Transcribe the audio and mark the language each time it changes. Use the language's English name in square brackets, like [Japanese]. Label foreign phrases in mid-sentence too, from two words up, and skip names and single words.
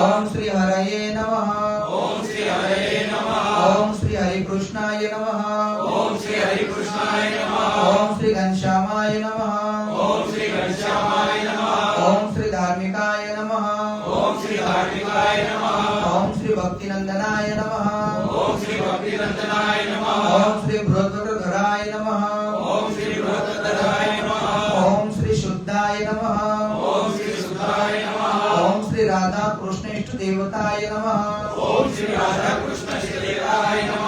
[Sanskrit] ઓમ શ્રી હરયે નમઃ. ઓમ શ્રી હરયે નમઃ. ઓમ શ્રી હરિકૃષ્ણાય નમઃ. ઓમ શ્રી હરિકૃષ્ણાય નમઃ. ઓમ શ્રી ઘનશ્યામાય નમઃ. ઓમ શ્રી ઘનશ્યામાય નમઃ. ઓમ શ્રી ધાર્મિકાય નમઃ. ઓમ શ્રી ધાર્મિકાય નમઃ. ઓમ શ્રી भक्तिनंदनाय नमः ओम श्री भक्तिनंदनाय नमः ओम श्री बृहद्वक्रधराय नमः ओम श्री बृहद्वक्रधराय नमः ओम श्री शुद्धाय नमः ओम श्री शुद्धाय नमः ओम श्री राधा कृष्ण इष्ट देवताय नमः ओम श्री राधा कृष्ण श्रीदेवाय नमः